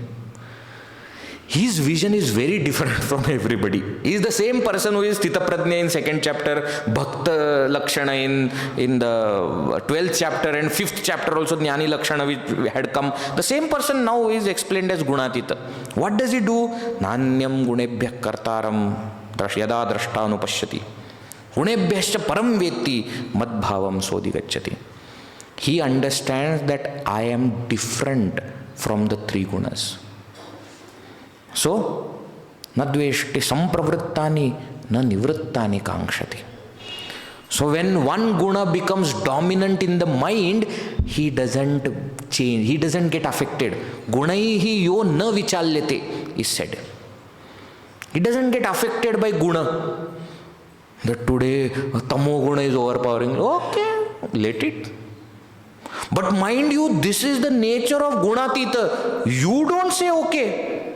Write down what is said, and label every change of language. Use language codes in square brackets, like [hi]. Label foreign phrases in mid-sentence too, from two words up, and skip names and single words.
[en] His vision is very different from everybody. He is the same person who is [sa] Sthita Prajna [en] in 2nd chapter, [sa] Bhakta Lakshana [en] in the 12th chapter, and 5th chapter also [sa] Jnani Lakshana [en] which had come. The same person now is explained as Gunatita. What does he do? [sa] Nanyam gunebhyah kartaram yada drashtanupashyati. Gunebhyascha param vetti madbhavam sodhi gacchati. [en] He understands that I am different from the 3 gunas. So, [sa] na dveshti sampravrittani na nivrittani kankshati. [en] So when one guna becomes dominant in the mind, he doesn't change, he doesn't get affected. [sa] Gunaihi yo na vichalyate [en] is said. He doesn't get affected by guna. That today [sa] tamo guna [en] is overpowering. Okay, let it. But mind you, this is the nature of Gunatita. You don't say okay.